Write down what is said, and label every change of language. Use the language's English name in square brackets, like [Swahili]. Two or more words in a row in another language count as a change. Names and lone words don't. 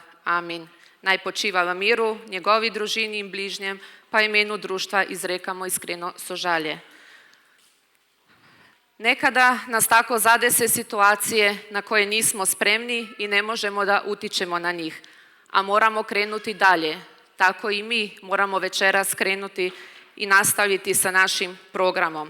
[Serbian] Amin. [Slovenian] Naj počiva v miru, njegovi družini in bližnjem, pa imenu društva izrekamo iskreno sožalje. [Serbian] Nekada nas tako zadese situacije na koje nismo spremni i ne možemo da utičemo na njih, a moramo krenuti dalje. Tako i mi moramo večeras krenuti i nastaviti sa našim programom.